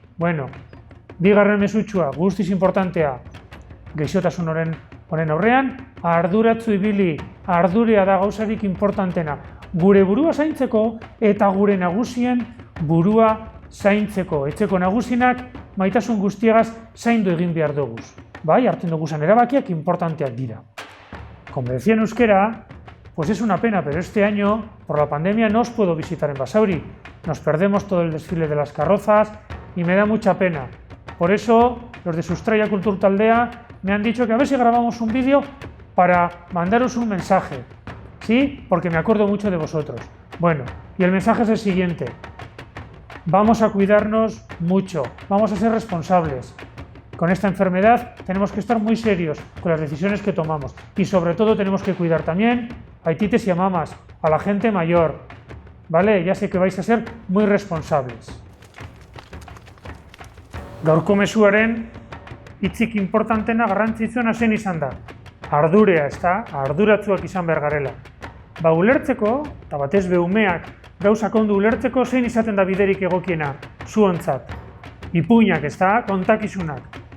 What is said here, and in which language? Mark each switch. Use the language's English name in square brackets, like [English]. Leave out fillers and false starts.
[Basque] Bueno, bigarren mesutxua, guztiz importantea, geixotasun honen aurrean, arduratzu ibili, ardurea da gauzarik importantena, gure burua zaintzeko eta gure nagusien burua zaintzeko. Etxeko nagusinak maitasun guztiagaz zaindu egin behar duguz. Bai, hartzen duguzan erabakiak importanteak dira. [Spanish] Como decía en euskera, pues es una pena, pero este año, por la pandemia, no os puedo visitar en Basauri. Nos perdemos todo el desfile de las carrozas y me da mucha pena. Por eso, los de Sustraya Kultur Taldea me han dicho que a ver si grabamos un vídeo para mandaros un mensaje. ¿Sí? Porque me acuerdo mucho de vosotros. Bueno, y el mensaje es el siguiente. Vamos a cuidarnos mucho, vamos a ser responsables. Con esta enfermedad tenemos que estar muy serios con las decisiones que tomamos y sobre todo tenemos que cuidar también a tites y a mamas, a la gente mayor, ¿vale? Ya sé que vais a ser muy responsables. [Basque] Gaurko mezuaren hitzik importantena garrantzitsuena zen izan da. Ardurea, ezta? Arduratsuak izan behar garela. Ulertzeko, eta batez be umeak gauzak ondo ulertzeko zein izaten da biderik egokiena zuontzat. Ipuinak, ezta? Kontakizunak.